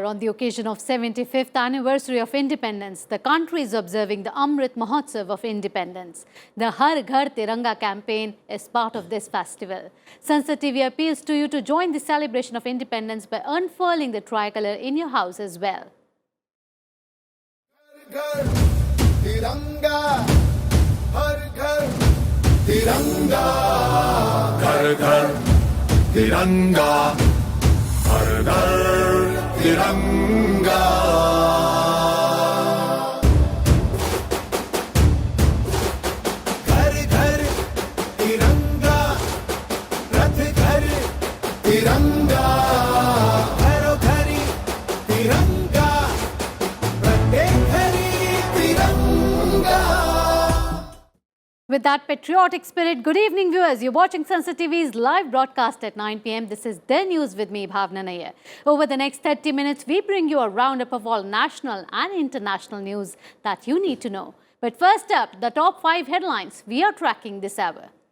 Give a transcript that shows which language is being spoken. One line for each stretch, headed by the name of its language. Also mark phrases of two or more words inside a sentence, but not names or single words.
English: On the occasion of 75th anniversary of independence, the country is observing the Amrit Mahotsav of independence. The Har Ghar Tiranga campaign is part of this festival. Sansad TV appeals to you to join the celebration of independence by unfurling the tricolor in your house as well. Har Ghar Tiranga, Har Ghar Tiranga, Har Ghar Tiranga, Har Ghar Tiranga.
Hindi: घर घर तिरंगा, रथ घर तिरंगा,
Marathi: घरो घरी तिरंगा, प्रत्येक घरी तिरंगा.
English: With that patriotic spirit, good evening viewers. You're watching Sansad TV's live broadcast at 9 p.m. This is The News with me, Bhawna Nayar. Over the next 30 minutes, we bring you a roundup of all national and international news that you need to know. But first up, the top 5 headlines we are tracking this hour.